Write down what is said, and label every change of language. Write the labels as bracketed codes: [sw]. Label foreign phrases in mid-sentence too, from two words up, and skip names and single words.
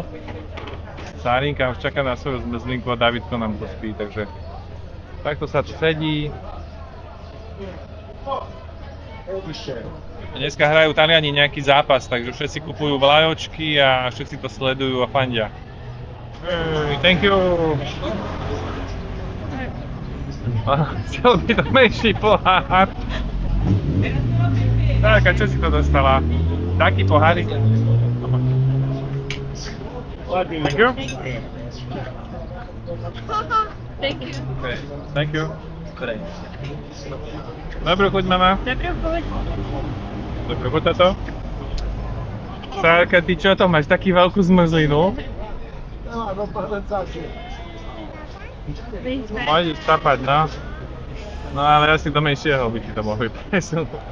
[sk] Sárinka už čaká na svoju zmrzlinku a Davidko nám to spí, takže takto sa tu sedí. Dneska hrajú Taliani nejaký zápas, takže všetci kupujú vlajočky a všetci to sledujú a fandia. [en] Thank you! [sk] Chcel by to menší pohár. Tak, a čo si to dostala? Taký pohárik? [en] Thank you. Thank you. Thank you. [sk] Dobrú chuť, mama. Dobrú chuť, tato. Sárka, ty čo to máš? Taký veľkú zmrzlinu? Môžeš tapať, no. No ale asi do menšieho by ti to mohli presunúť.